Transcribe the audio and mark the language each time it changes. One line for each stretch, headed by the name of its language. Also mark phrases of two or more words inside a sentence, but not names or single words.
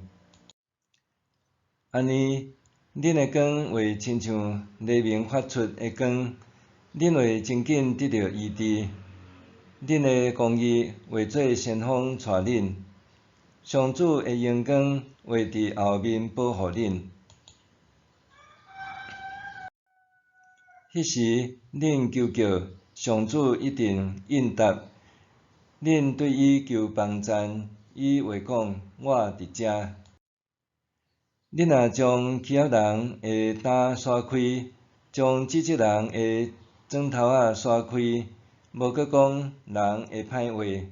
Min Nan Chinese: 安尼，恁的光会亲像黎明发出的光，恁会真紧得到医治。恁的公义会做先锋带恁，上主的阳光会伫后面保护恁。迄时恁求救，上主一定应答。恁对伊求帮赞，伊会讲：我伫遮。恁若将欺压人的胆刷开，将指责人的砖头仔刷开，无搁讲人的歹话。